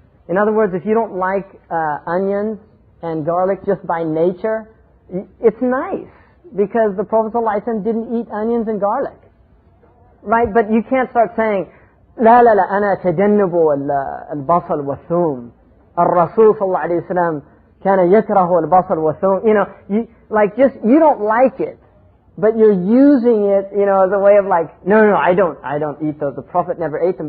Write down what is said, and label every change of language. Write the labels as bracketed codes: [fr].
[en] In other words, if you don't like onions and garlic just by nature, it's nice because the Prophet ﷺ didn't eat onions and garlic, right? But you can't start saying, [ar] لا أنا أتجنب البصل والثوم. الرسول صلى الله عليه وسلم كان يكره البصل والثوم. [en] You don't like it, but you're using it, as a way of like, no, I don't eat those. The Prophet never ate them.